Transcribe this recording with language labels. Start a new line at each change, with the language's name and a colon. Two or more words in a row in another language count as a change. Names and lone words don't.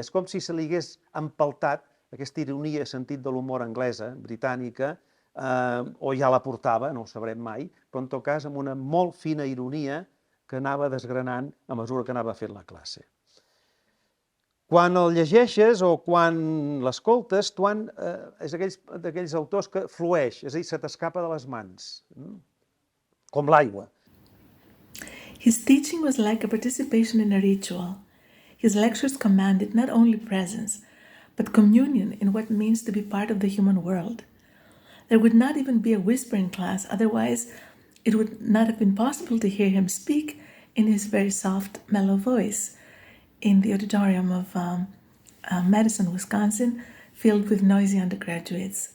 Catalan: És com si se li hagués empaltat aquesta ironia, sentit de l'humor anglesa, britànica, o ja la portava, no ho sabrem mai, però en tot cas amb una molt fina ironia que anava desgranant a mesura que anava fent la classe. Quan el llegeixes o quan l'escoltes, Tuan és d'aquells autors que flueix, és a dir, se t'escapa de les mans, com l'aigua.
English: His teaching was like a participation in a ritual. His lectures commanded not only presence, but communion in what it means to be part of the human world. There would not even be a whisper in class, otherwise it would not have been possible to hear him speak in his very soft, mellow voice in the auditorium of Madison, Wisconsin, filled with noisy undergraduates.